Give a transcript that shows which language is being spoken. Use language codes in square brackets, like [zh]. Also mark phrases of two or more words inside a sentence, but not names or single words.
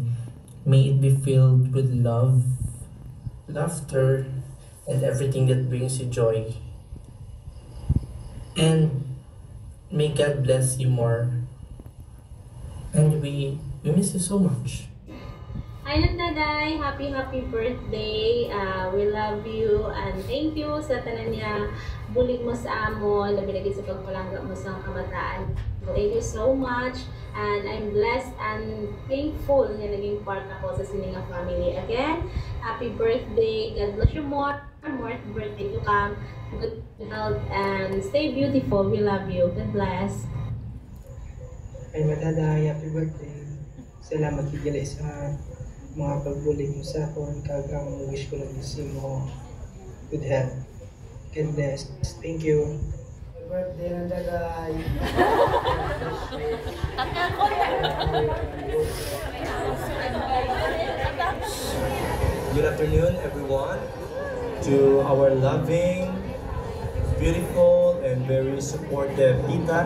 [en] May it be filled with love, laughter, and everything that brings you joy. And may God bless you more. And we miss you so much. Hi Daday, happy birthday. We love you and thank you [hil] sa tanan niya bulig mo sa amon, labi lagi sa pagpalangga mo sa kamataan. [en] Thank you so much and I'm blessed and thankful [tl] na naging part ako sa [en] Sininga family. Again, happy birthday. God bless you more birthday to come. Good health and stay beautiful. We love you. God bless. Ay Daday, happy birthday. [hil] Salamat higala sa mga pagbulig mo sa akon, kag ang wish ko lang gusto mo [en] good health. God bless. Thank you. Happy birthday na Daday. Good afternoon, everyone. To our loving, beautiful, and very supportive tita.